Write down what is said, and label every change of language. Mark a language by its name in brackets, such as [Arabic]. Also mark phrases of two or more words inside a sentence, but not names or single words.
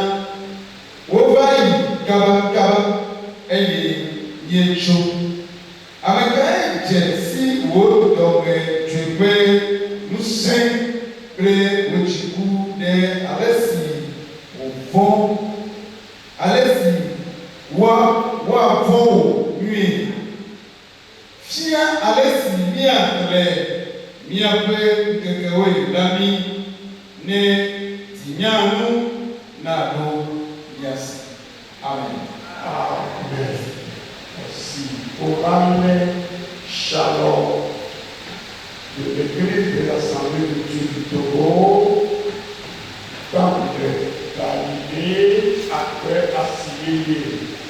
[Ewe] wova yi kabakaba eye mietso ame kae dze si wò dɔme dzoeƒe ŋusẽ kple wò dziku ɖe ale si wòvɔ ale si woavɔ wò nyuie fia ale si míaxlẽ míaƒe ŋkekewo la mí ne dzinyanu naɖo míasi. Amen. [French] Amen. Merci. Pour amener Shalom de l'église de l'Assemblée de Dieu du Togo, dans le Galilée, après Assyrée.